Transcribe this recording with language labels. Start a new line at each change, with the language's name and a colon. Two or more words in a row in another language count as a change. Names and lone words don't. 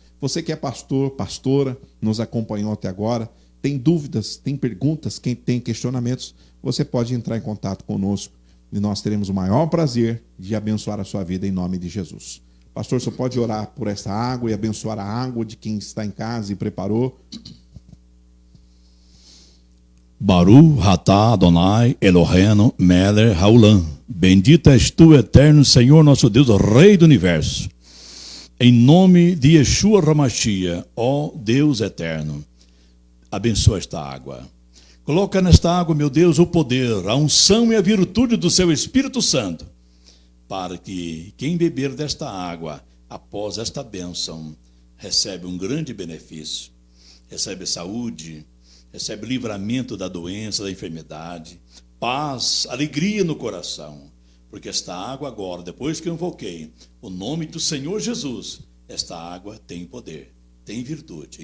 Portuguese: Você que é pastor, pastora, nos acompanhou até agora, tem dúvidas, tem perguntas, quem tem questionamentos, você pode entrar em contato conosco e nós teremos o maior prazer de abençoar a sua vida em nome de Jesus. Pastor, você pode orar por essa água e abençoar a água de quem está em casa e preparou?
Hebrew: ברוך אתה אדוני אלוהינו מלך העולם.
Portuguese: Bendito és tu, eterno Senhor, nosso Deus, Rei do Universo. Em nome de Yeshua HaMashiach, ó Deus eterno, abençoa esta água. Coloca nesta água, meu Deus, o poder, a unção e a virtude do seu Espírito Santo, para que quem beber desta água, após esta bênção, recebe um grande benefício, recebe saúde, recebe livramento da doença, da enfermidade, paz, alegria no coração, porque esta água agora, depois que eu invoquei o nome do Senhor Jesus, esta água tem poder, tem virtude.